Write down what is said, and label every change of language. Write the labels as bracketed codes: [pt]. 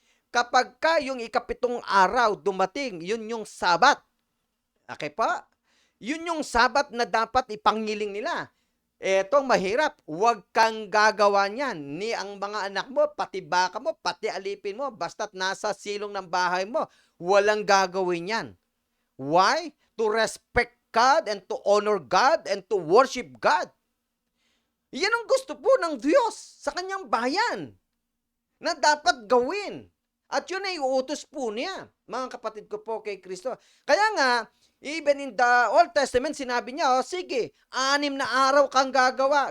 [tl] Kapag ka yung ikapitong araw dumating, yun yung Sabat. Okay pa? Yun yung Sabat na dapat ipangiling nila. Etong mahirap, huwag kang gagawa niyan. Ni ang mga anak mo, pati baka mo, pati alipin mo, basta't nasa silong ng bahay mo, walang gagawin yan. [en] Why? To respect God and to honor God and to worship God. [tl] Yan ang gusto po ng Diyos sa kanyang bayan na dapat gawin. At yun ay utos po niya, mga kapatid ko po kay Kristo. Kaya nga, [en] even in the Old Testament, [tl] sinabi niya, sige, 6 na araw kang gagawa.